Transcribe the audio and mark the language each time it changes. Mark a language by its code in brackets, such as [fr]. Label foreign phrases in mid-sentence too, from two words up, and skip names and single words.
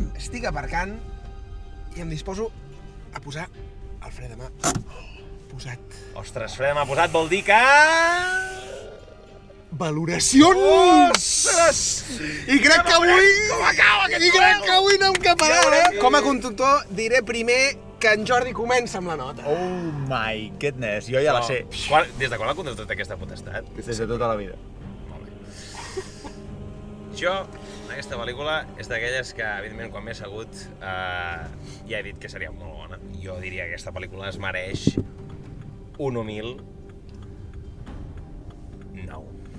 [ca] Estic aparcant i em disposo a posar el fre de mà posat. Ostres, fre de mà posat vol dir que... Valoracions! I crec que avui... Com acaba aquest I crec que avui anem cap a dalt, Com a conductor diré primer que en Jordi comença amb la nota. [en] Oh my goodness, [ca] jo ja la sé. Des de quan ha contractat aquesta potestat? Des de tota la vida. Molt bé. Jo, aquesta pel·lícula, és d'aquelles que, evidentment, quan m'he assegut, ja he dit que seria molt bona. Jo diria que aquesta pel·lícula es mereix un humil 9.